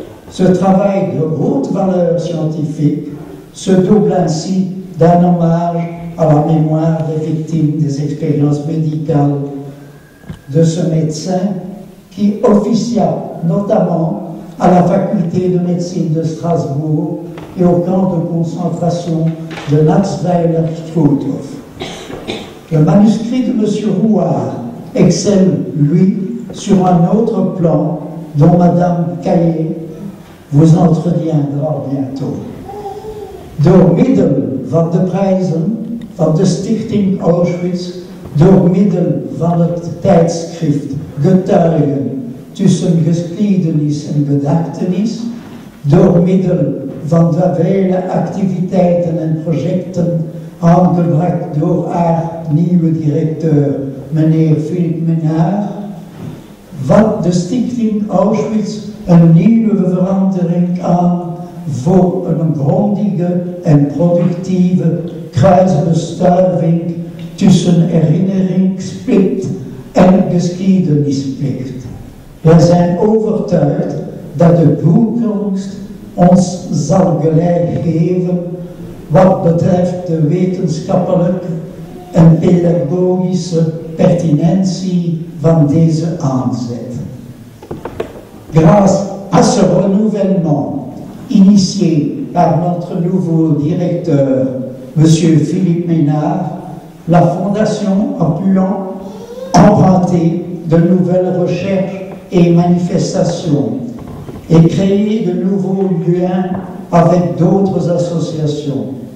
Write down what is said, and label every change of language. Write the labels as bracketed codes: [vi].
[fr] Ce travail de haute valeur scientifique se double ainsi d'un hommage à la mémoire des victimes des expériences médicales de ce médecin qui officia notamment à la faculté de médecine de Strasbourg et au camp de concentration de Natzweiler-Struthof. Le manuscrit de M. Rouard excelle, lui, sur un autre plan dont Mme Caillé vous entretiendra bientôt. [nl] Door middel van de prijzen van de Stichting Auschwitz, door middel van het tijdschrift Getuigen tussen geschiedenis en gedachtenis, door middel van de vele activiteiten en projecten aangebracht door haar nieuwe directeur, meneer Philippe Ménard, vat de Stichting Auschwitz een nieuwe verandering aan voor een grondige en productieve kruisbestuiving tussen herinneringsplicht en geschiedenisplicht. We zijn overtuigd dat de toekomst ons zal gelijk geven wat betreft de wetenschappelijke en pedagogische pertinentie van deze aanzet. [fr] Grâce à ce renouvellement initié par notre nouveau directeur, M. Philippe Ménard, la Fondation a pu emprunter de nouvelles recherches et manifestations et créer de nouveaux liens avec d'autres associations.